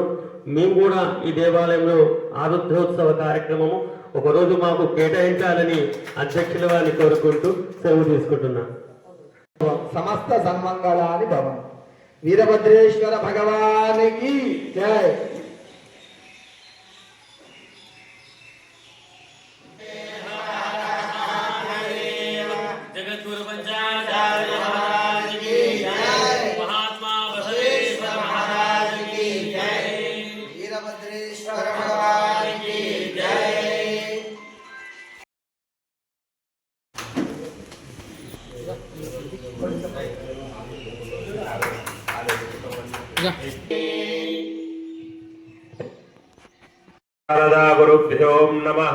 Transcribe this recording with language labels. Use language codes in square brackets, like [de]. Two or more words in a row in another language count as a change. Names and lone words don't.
[te] మేము కూడా ఈ దేవాలయంలో ఆరుద్రోత్సవ కార్యక్రమము ఒకరోజు మాకు కేటాయించాలని అధ్యక్షుల వారిని కోరుకుంటూ సెలవు తీసుకుంటున్నాను. [sa] సమస్త సన్మంగళాని భవన్. [te] వీరభద్రేశ్వర భగవానికి జై. [hi] जगद्गुरु पंचाचार्य महाराज की जय, महात्मा बसवेश्वर महाराज की जय, [te] వీరభద్రేశ్వర భగవానికి జై. [sa] శారదా గురుభ్యో నమః.